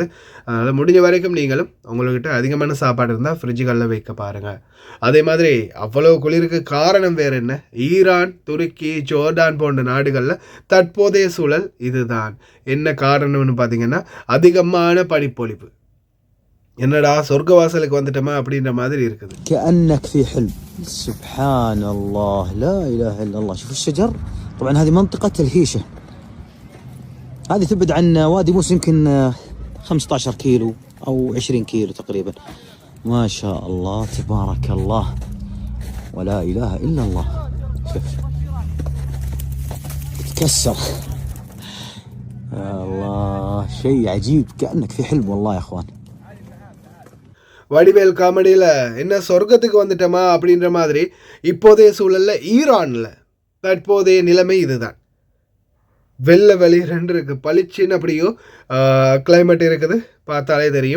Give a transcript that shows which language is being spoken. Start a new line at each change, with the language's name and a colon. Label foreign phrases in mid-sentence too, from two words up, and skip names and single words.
Tamil: அதனால் முடிஞ்ச வரைக்கும் நீங்களும் உங்கள்கிட்ட அதிகமான சாப்பாடு இருந்தால் ஃப்ரிட்ஜுகளில் வைக்க பாருங்கள். அதே மாதிரி அவ்வளோ குளிருக்கு காரணம் வேறு என்ன? ஈரான், துருக்கி, ஜோர்டான் போன்ற நாடுகளில் தற்போதைய சூழல் இதுதான். என்ன காரணம்னு பார்த்தீங்கன்னா அதிகமான பனிப்பொழிவு. என்னடா சொர்க்கவாசலுக்கு வந்துட்டோமா அப்படின்ற மாதிரி இருக்குது.
Arabic: كأنك في حلم. سبحان الله لا إله إلا الله. شوف الشجر. طبعا هذه منطقة الهيشة، هذه تبعد عن وادي موسى يمكن 15 كيلو أو 20 كيلو تقريبا. ما شاء الله تبارك الله ولا إله إلا الله. شوف تكسر الله، شيء عجيب كأنك في حلم والله يا أخوان.
Tamil: வடிவேல் காமெடியில் என்ன சொர்க்கத்துக்கு வந்துட்டோமா அப்படின்ற மாதிரி இப்போதைய சூழலில் ஈரானில் தற்போதைய நிலைமை இதுதான். வெள்ளை வெளி 2 இருக்குது, பளிச்சின்னு அப்படியோ கிளைமேட் இருக்குது, பார்த்தாலே தெரியும்.